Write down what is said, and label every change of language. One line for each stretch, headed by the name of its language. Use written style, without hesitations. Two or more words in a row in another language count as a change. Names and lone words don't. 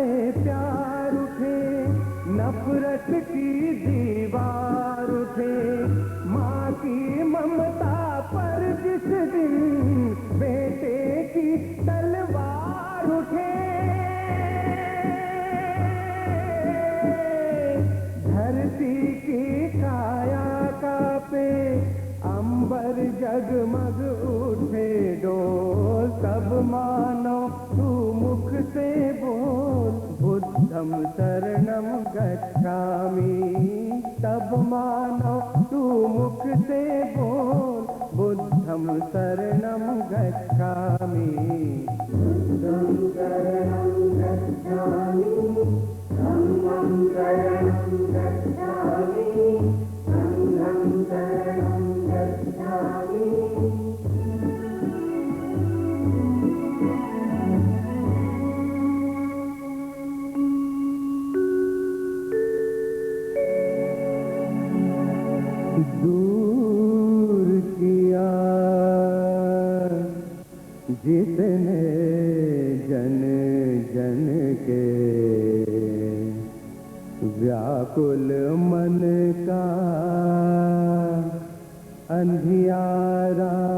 Hindi: प्यार उठे, नफरत की दीवार उठे, माँ की ममता पर जिस दिन बेटे की तलवार उठे, धरती की काया कांपे, अंबर जगमग उठे डोल। तब मानो तू मुख से बोल
Pali: बुद्धं शरणं गच्छामि।
Hindi: तब मानो तू मुख से बोल
Pali: बुद्धं शरणं गच्छामि। बुद्धं शरणं गच्छामि, धम्मं शरणं गच्छामि, संघं शरणं गच्छामि।
Hindi: दूर किया जितने जन जन के, व्याकुल मन का अंधियारा,